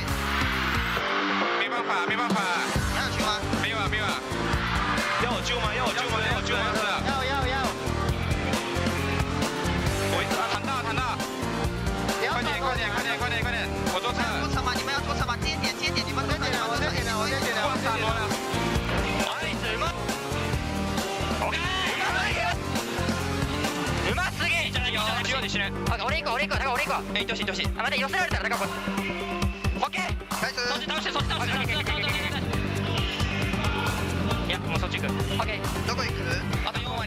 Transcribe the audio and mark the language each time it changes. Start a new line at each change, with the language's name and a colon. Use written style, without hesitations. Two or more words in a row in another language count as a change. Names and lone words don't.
Chinese: 没办法。你还有球吗？没有啊。要我救吗？要我弹到。快点！我坐车。坐车吗？你们要坐车吗？接点，你们快点！我先点了。哇，打多了。
Japanese: うますぎ。俺行こう。行ってほしい。待って寄せられたら高く。オッケー。そっち倒して。いやもうそっち行く。オッケー。どこ行く？あと4割。